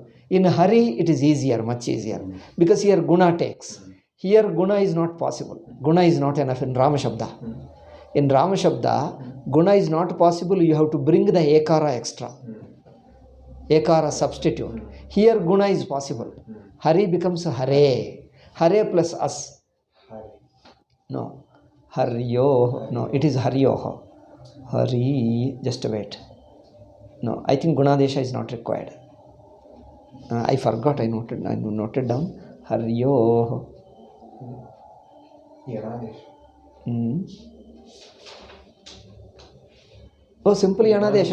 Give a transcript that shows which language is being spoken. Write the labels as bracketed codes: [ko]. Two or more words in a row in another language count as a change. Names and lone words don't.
[en] In Hari, it is easier, much easier. Because here Guna takes. Here Guna is not possible. Guna is not enough in [sa] राम शब्द. [en] In [sa] राम शब्द, [en] Guna is not possible. You have to bring the Ekara extra. Ekara substitute. Here Guna is possible. Hari becomes Hare. Hare plus As. No. Haryo. No, it is Haryoho. Hari. Just wait. No, I think Gunadesha is not required. I forgot. I noted down. Haryo. Oh, simply Yanadesha.